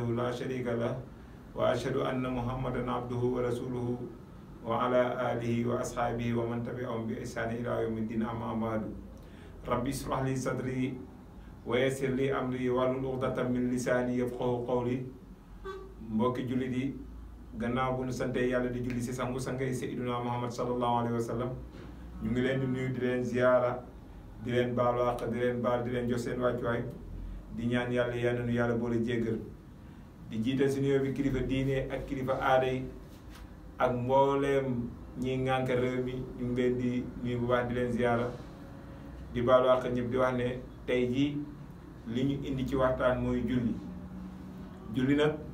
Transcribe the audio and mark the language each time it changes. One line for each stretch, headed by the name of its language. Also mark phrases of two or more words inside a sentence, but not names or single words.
Arabic: لا شريك له وأشهد أن محمدا عبده ورسوله وعلى آله وأصحابه ومن تبعهم بإحسان إلى يوم الدين أما بعد ربي اشرح لي صدري ويسر لي أمري واحلل عقدة من لساني يفقهوا قولي
Wolof: mbokki jullit yi gannaaw bu ñu sante yàlla di julli si sangu sangay Seydina Muhammad
Arabic: صلى الله عليه وسلم
Wolof: ñu ngi leen di nuyu di leen ziyaara di leen baalu àq di leen baal di leen jox seen wàccuwaay di ñaan yàlla yal na yàlla boole jéggal di jiital si nuyoo bi kilifa diine ak kilifa aada yi ak mbooleem ñi ngànk réew mi ñu ngi leen di nuyu bu baax di leen ziyaara di baalu àq ñëpp di wax ne tey jii li ñu indi ci waxtaan mooy julli nag